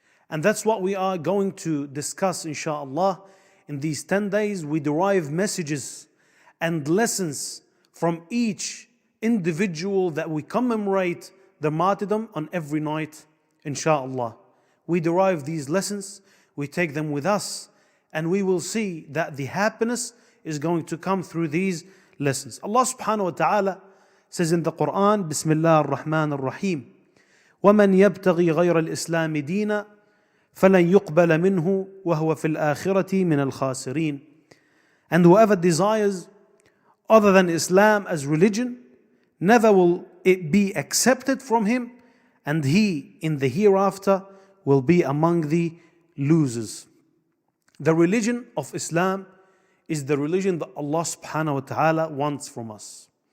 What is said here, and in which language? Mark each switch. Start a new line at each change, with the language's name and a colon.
English: And that's what we are going to discuss, inshallah. In these 10 days, we derive messages and lessons from each individual that we commemorate the martyrdom on every night, inshallah. We derive these lessons, we take them with us, and we will see that the happiness is going to come through these lessons.
Arabic: Allah subhanahu wa ta'ala
English: says in the Quran,
Arabic: Bismillah ar-Rahman ar-Rahim, وَمَنْ يَبْتَغِي غَيْرَ الْإِسْلَامِ دِينًا فَلَنْ يُقْبَلَ مِنْهُ وَهُوَ فِي الْآخِرَةِ مِنَ الْخَاسِرِينَ.
English: And whoever desires other than Islam as religion, never will it be accepted from him, and he in the hereafter will be among the losers. The religion of Islam is the religion that Allah subhanahu wa ta'ala wants from us.